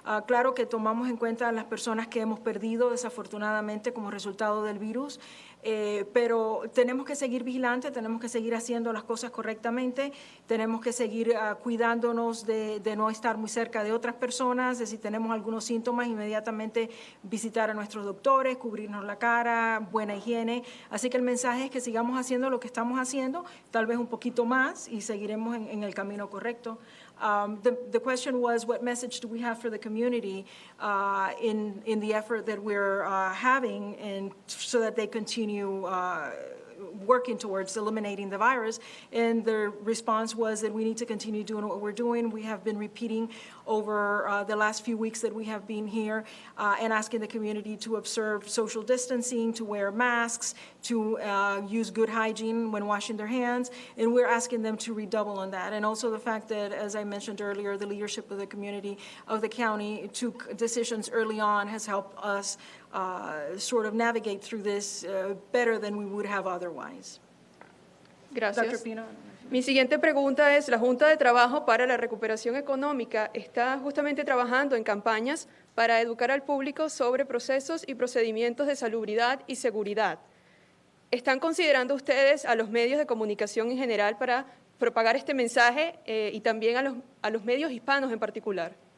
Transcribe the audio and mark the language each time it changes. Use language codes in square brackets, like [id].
[es] Claro que tomamos en cuenta las personas que hemos perdido desafortunadamente como resultado del virus, pero tenemos que seguir vigilantes, tenemos que seguir haciendo las cosas correctamente, tenemos que seguir cuidándonos de no estar muy cerca de otras personas, de si tenemos algunos síntomas, inmediatamente visitar a nuestros doctores, cubrirnos la cara, buena higiene. Así que el mensaje es que sigamos haciendo lo que estamos haciendo, tal vez un poquito más, y seguiremos en el camino correcto. [en] The question was, what message do we have for the community in the effort that we're having, and so that they continue working towards eliminating the virus? And the response was that we need to continue doing what we're doing. We have been repeating over the last few weeks that we have been here and asking the community to observe social distancing, to wear masks, to use good hygiene when washing their hands, and we're asking them to redouble on that. And also the fact that, as I mentioned earlier, the leadership of the community of the county took decisions early on has helped us sort of navigate through this better than we would have otherwise. [es] Gracias. Dr. Pino. Mi siguiente pregunta es, la Junta de Trabajo para la Recuperación Económica está justamente trabajando en campañas para educar al público sobre procesos y procedimientos de salubridad y seguridad. ¿Están considerando ustedes a los medios de comunicación en general para propagar este mensaje y también a los medios hispanos en particular?